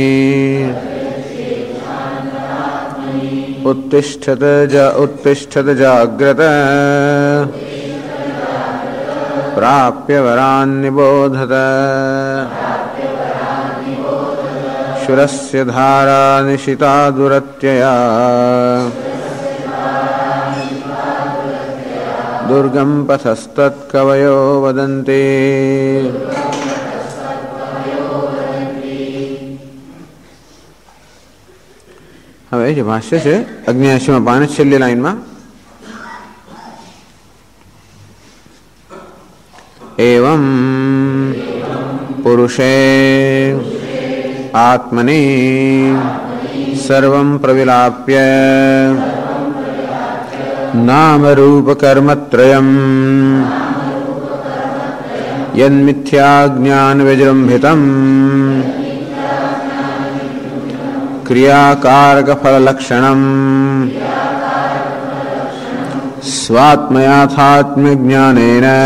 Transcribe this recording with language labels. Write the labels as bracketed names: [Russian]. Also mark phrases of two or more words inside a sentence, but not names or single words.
[Sanskrit] उत्तिष्ठत जाग्रत प्राप्य वरान् निबोधत शूरस्य धारा निशिता दुरत्यया दुर्गम पथस्तत्कवयो वदन्ति। [Gujarati] હવે જે ભાષ્ય છે 89માં પાને છેલ્લી લાઈનમાં [Sanskrit] एवं पुरुषे आत्मनि सर्वं प्रविलाप्य नाम रूप कर्मत्रयम् यन्मिथ्या ज्ञान विजृंभितम् क्रियाकारक फल लक्षणम् स्वात्मयाथात्म्य ज्ञानेन